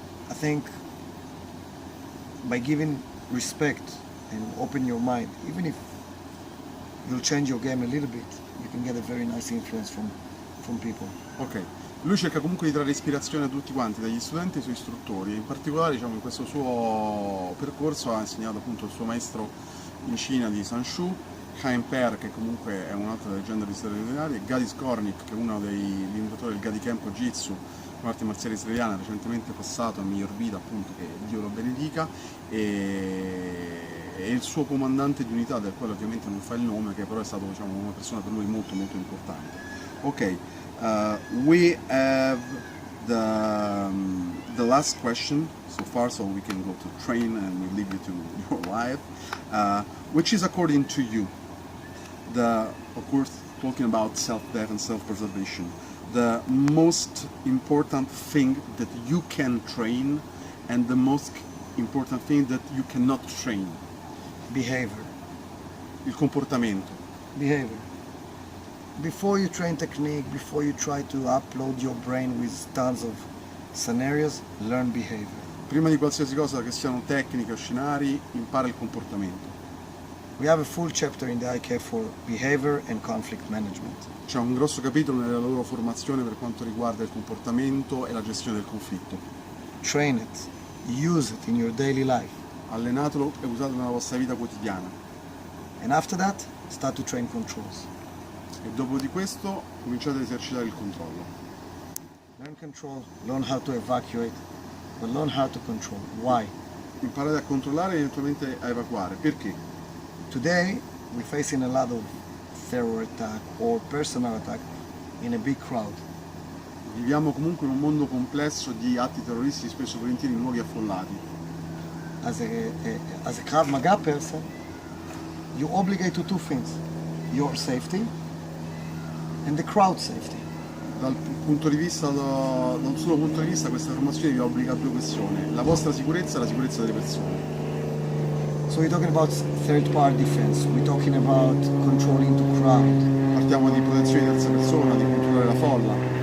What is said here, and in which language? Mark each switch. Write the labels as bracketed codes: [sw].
[en] I think by giving respect and open your mind, even if you'll change your game a little bit, you can get a very nice influence from people. [it] Ok, lui cerca comunque di trarre ispirazione a tutti quanti, dagli studenti ai suoi istruttori, e in particolare diciamo, in questo suo percorso ha insegnato appunto il suo maestro in Cina di Sanshou, Chaim Per, che comunque è un'altra leggenda di storia militare, e Gadi Skornik, che è uno degli inventori del Gadi Campo Jitsu, un'arte marziale israeliana recentemente passato a miglior vita, appunto, che Dio lo benedica, e il suo comandante di unità, del quale ovviamente non fa il nome, che però è stato, diciamo, una persona per lui molto molto importante. [en] Ok, we have the last question so far, so we can go to train and we leave you to your life, which is, according to you, of course, talking about self-defense, self-preservation, the most important thing that you can train and the most important thing that you cannot train? Behavior. [it] Il comportamento. [en] Behavior. Before you train technique, before you try to upload your brain with tons of scenarios, learn behavior. [it] Prima di qualsiasi cosa, che siano tecniche o scenari, impara il comportamento. [en] We have a full chapter in the IK for behavior and conflict management. [it] C'è un grosso capitolo nella loro formazione per quanto riguarda il comportamento e la gestione del conflitto. [en] Train it, use it in your daily life. [it] Allenatelo e usatelo nella vostra vita quotidiana. [en] And after that, start to train controls. [it] E dopo di questo cominciate ad esercitare il controllo. [en] Learn control, learn how to evacuate, but learn how to control. Why? [it] Imparate a controllare e eventualmente a evacuare. Perché? [en] Today, we're facing a lot of terror attack or personal attack in a big crowd. [it] Viviamo comunque in un mondo complesso di atti terroristici, spesso e volentieri in luoghi affollati. [en] As a Krav Maga person, you obligate to two things: your safety and the crowd safety. [it] Dal solo punto di vista, questa formazione vi obbliga a due questioni: la vostra sicurezza e la sicurezza delle persone. [en] So we're talking about third party defense, we're talking about controlling the crowd. [it] Partiamo di protezione di terza persona, di controllare la folla.